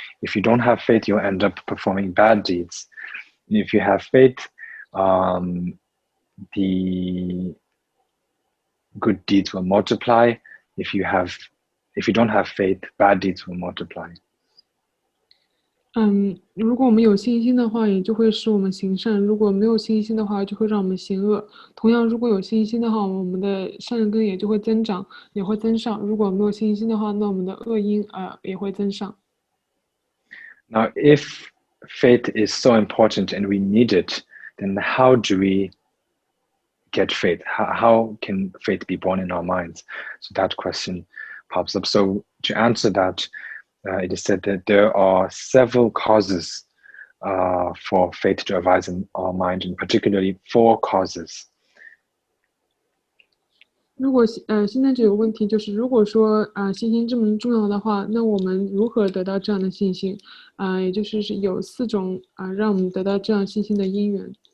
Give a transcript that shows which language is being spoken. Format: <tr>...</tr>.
<en>If you don't have faith, you'll end up performing bad deeds. If you have faith, the good deeds will multiply. If you don't have faith, bad deeds will multiply.</en> <zh>如果我们有信心的话，也就会使我们行善；如果没有信心的话，就会让我们行恶。同样，如果有信心的话，我们的善根也就会增长，也会增上；如果没有信心的话，那我们的恶因也会增上。</zh> <en>Now, if faith is so important and we need it, then how do we get faith? How can faith be born in our minds? So that question pops up. So to answer that, it is said that there are several causes for faith to arise in our mind, and particularly 4 causes.</en> <zh>如果现在这个问题就是，如果说信心这么重要的话，那我们如何得到这样的信心？也就是有4种让我们得到这样信心的因缘。</zh>